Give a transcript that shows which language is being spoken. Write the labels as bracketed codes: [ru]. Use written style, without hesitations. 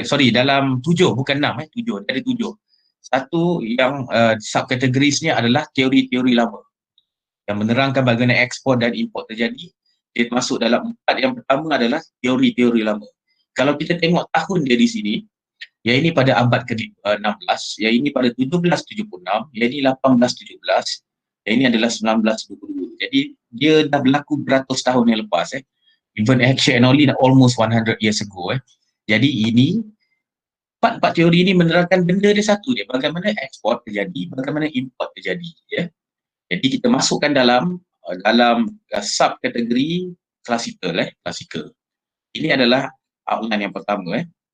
[ms] Dalam 7, bukan 6, 7. Ada 7. Satu yang subkategorisnya adalah teori-teori lama yang menerangkan bagaimana ekspor dan import terjadi. Dia masuk dalam 4. Yang pertama adalah teori-teori lama. Kalau kita tengok tahun dia di sini, yang ini pada abad ke-16, yang ini pada 1776, yang ini 1817, yang ini adalah 1922. Jadi dia dah berlaku beratus tahun yang lepas. [en] Even actually and only almost 100 years ago. [ms] Jadi ini empat teori ini menerangkan benda dia satu dia, bagaimana ekspor terjadi, bagaimana import terjadi. Jadi kita masukkan dalam subkategori klasikal. Ini adalah outline yang pertama.